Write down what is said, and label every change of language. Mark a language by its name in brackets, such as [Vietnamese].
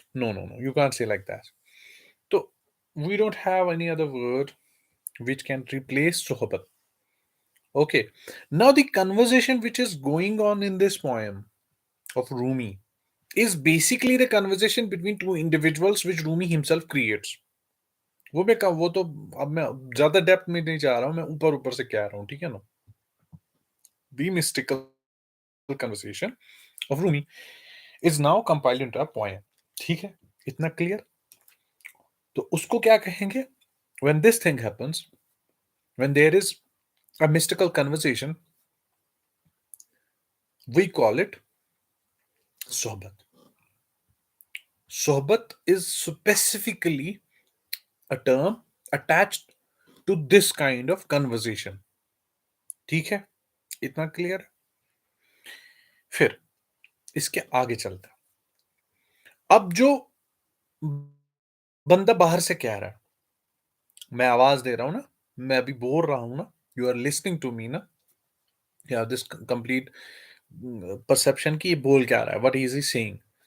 [English] No, you can't say like that. So we don't have any other word which can replace sohbat. Okay, now the conversation which is going on in this poem of Rumi is basically the conversation between two individuals which Rumi himself creates. [Urdu] وہ تو اب میں زیادہ depth میں نہیں جا رہا ہوں، میں اوپر سے کہہ رہا ہوں، ٹھیک ہے نا. [English] The mystical conversation of Rumi is now compiled into a poem. [Urdu] ٹھیک ہے، اتنا کلیئر. تو اس کو کیا کہیں گے؟ [English] When this thing happens, when there is a mystical conversation, we call it sohbat. Sohbat is specifically a term attached to this kind of conversation. [Urdu] ٹھیک ہے، اتنا کلیئر. پھر اس کے آگے چلتا، اب جو بندہ باہر سے کہہ رہا ہے، میں آواز دے رہا ہوں نا، میں ابھی بول رہا ہوں نا، [English] you are listening to me [Urdu] نا، یا [English] this complete perception [Urdu] کی یہ بول کیا رہا ہے، [English] What is he saying.